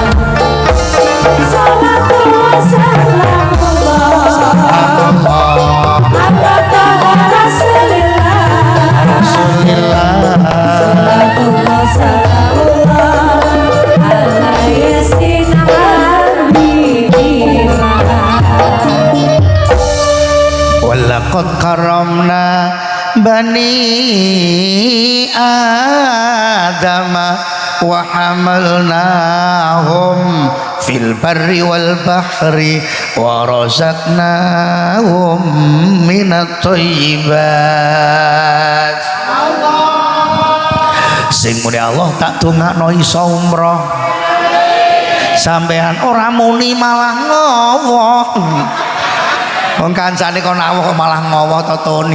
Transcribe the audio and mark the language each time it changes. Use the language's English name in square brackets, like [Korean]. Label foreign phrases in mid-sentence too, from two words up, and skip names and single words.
[Arabic] صلاة الله سلام الله على رسول الله، صلاة الله سلام الله على يس حبيب الله. ولقد كرمنا بني آدم وحملناهم في البر والبحر ورزقناهم من الطيبات. [Javanese] Sing muni Allah tak dongakno iso umroh, sampean ora muni malah ngowoh. Wong kancane kon awuh malah ngowoh to Tun.